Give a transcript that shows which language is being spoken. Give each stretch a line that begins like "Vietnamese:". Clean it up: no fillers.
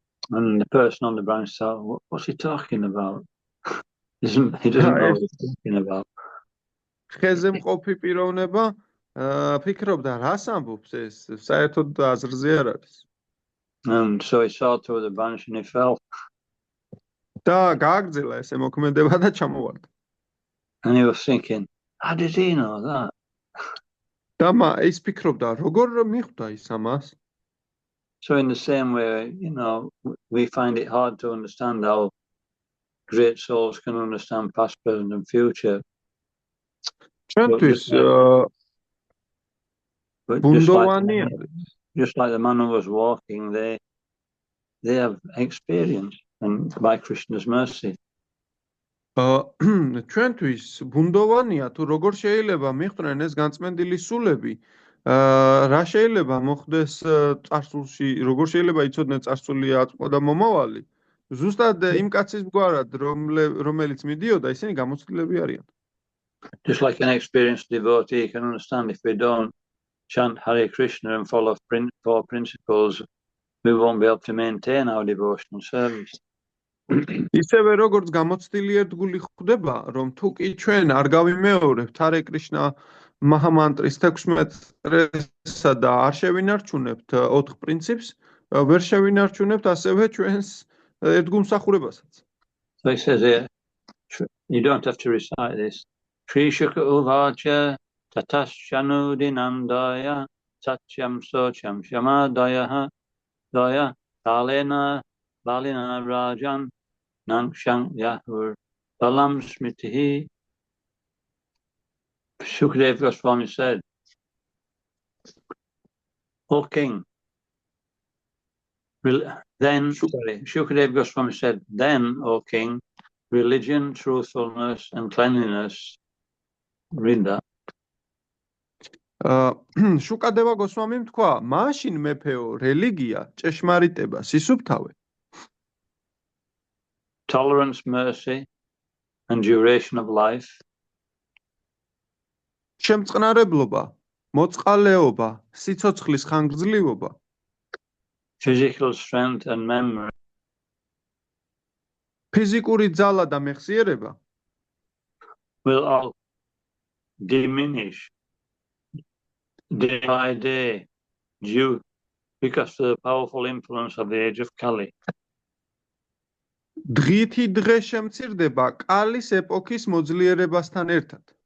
English: And the person on the branch thought, "What's he talking about?" He doesn't know what he's talking about.
Georgian: ხეზე მყოფი პიროვნება ფიქრობდა, რას ამბობს ეს, საერთოდ აზრზე არ არის.
English: And so he saw through the branch and he fell.
Georgian: და გააგრძელა ესე მოქმედება და ჩამოვარდა.
English: And he was thinking, how did he know that?
Georgian: და ის ფიქრობდა, როგორ მიხვდა ის ამას?
English: So in the same way, we find it hard to understand how great souls can understand past, present, and future.
Georgian: ჩვენთვის
English: But
Georgian: ბუნდოვანი არის.
English: just like the man who was walking, they have experience, and by Krishna's mercy.
Georgian: ჩვენთვის ბუნდოვანია თუ როგორ შეიძლება მიხვდნენ ეს განწმენდილი სულები, რა შეიძლება მოხდეს წარსულში, როგორ შეიძლება იცოდნენ წარსული აწმყო და მომავალი. ზუსტად იმ კაცის გვარად, რომელიც მიდიოდა, ისინი გამოცდილები არიან.
English: Just like an experienced devotee can understand, if we don't chant Hare Krishna and follow four principles, we won't be able to maintain our devotional service.
Georgian: ისევე როგორც გამოცდილი ერთგული ხვდება, რომ თუ კი ჩვენ არ გავიმეორებთ ჰარე კრიშნა მაჰამანტრის 16-სა და არ შევინარჩუნებთ 4 პრინციპს, ვერ შევინარჩუნებთ ასევე ჩვენს ერთგულმსახურებასაც.
English: So he says here, you don't have to recite this.
Sanskrit: Shri Shuka Uvacha Tatasyanu Dinandaya Satyam Socham Shamadaya Daya Kalena Balina Rajan Nankshang Yahur Balam Smritihi.
English: Shukadev Goswami said, O king, Shukadev Goswami said, then, O king, religion, truthfulness, and cleanliness. Rinda.
Georgian: შუკადება გოსვამიმ თქვა, მაშინ მეფეო, რელიგია, ჭეშმარიტება, სისუფთავე.
English: Tolerance, mercy, and duration of life.
Georgian: შემწყნარებლობა, მოწყალეობა, სიცოცხლის ხანგრძლივობა,
English: Physical strength and memory.
Georgian: ფიზიკური ძალა და მეხსიერება
English: Will all diminish day by day due because of the powerful influence of the age of Kali.
Georgian: დღითი დღე შემცირდება კალის ეპოქის მოძლიერებასთან ერთად.